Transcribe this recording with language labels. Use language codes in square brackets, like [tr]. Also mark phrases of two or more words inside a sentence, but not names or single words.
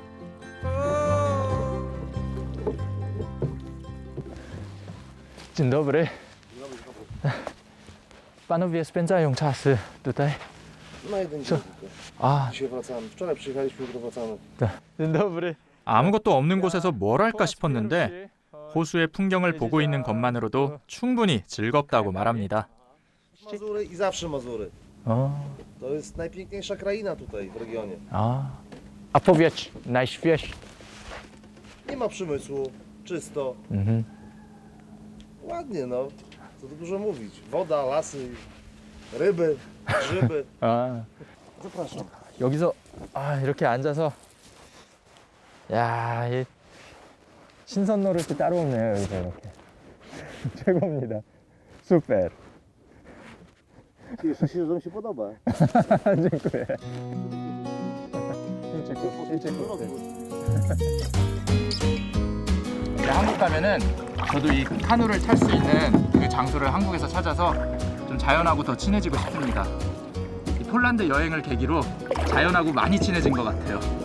[pl] Dzień dobry. Panowie spędzają czas tutaj? Na jeden dzień tylko. Dzisiaj wracamy. Wczoraj przyjechaliśmy, jutro wracamy. Dzień dobry. [ko] 아무것도 없는 곳에서 뭘 할까 싶었는데 호수의 풍경을 보고 있는 것만으로도 충분히 즐겁다고 말합니다. [pl] Mazury i zawsze Mazury. To jest najpiękniejsza kraina tutaj w regionie. A powiedz, najświeższy. Nie ma przemysłu, czysto. Ładnie, no. Co tu dużo mówić. Woda, lasy, ryby, grzyby. Zapraszam. [ko] 여기서 이렇게 앉아서 야, 이 신선 노릇이 따로 없네요. 여기서 이렇게. 최고입니다. [pl] super. Cieszę się, że mi się podoba. dziękuję. [ko] 한국 가면은 저도 이 카누를 탈 수 있는 그 장소를 한국에서 찾아서 좀 자연하고 더 친해지고 싶습니다. 이 폴란드 여행을 계기로 자연하고 많이 친해진 것 같아요.